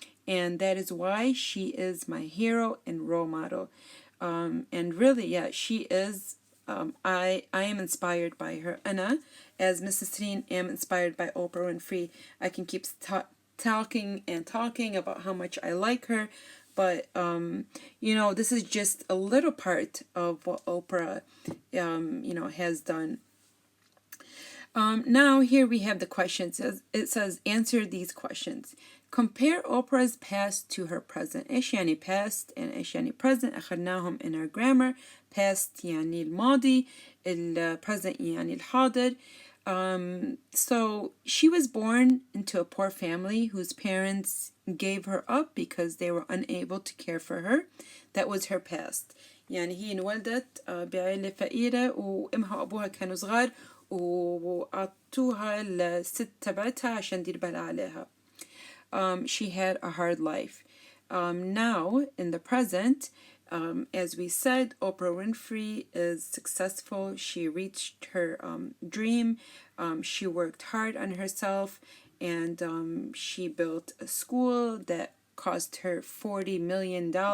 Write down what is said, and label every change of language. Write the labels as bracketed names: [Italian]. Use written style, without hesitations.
[English] And that is why she is my hero and role model. And really, yeah, she is. I am inspired by her. Anna, as Mrs. Steen, am inspired by Oprah Winfrey. I can keep talking and talking about how much I like her, but this is just a little part of what Oprah, has done. Now here we have the questions. It says answer these questions. Compare Oprah's past to her present. [Arabic] إيش يعني [English] past and إيش يعني present؟ [Arabic] أخذناهم [English] in our grammar. [Arabic] Past يعني الماضي، present يعني الحاضر. [English] So she was born into a poor family whose parents gave her up because they were unable to care for her. That was her past. [Arabic] يعني هي انولدت بعائلة فقيرة وأمها وأبوها كانوا صغار وعطوها الست تبعتها عشان دير بالها عليها. [English] She had a hard life. Now, in the present, as we said, Oprah Winfrey is successful. She reached her dream. She worked hard on herself, and she built a school that cost her $40 million.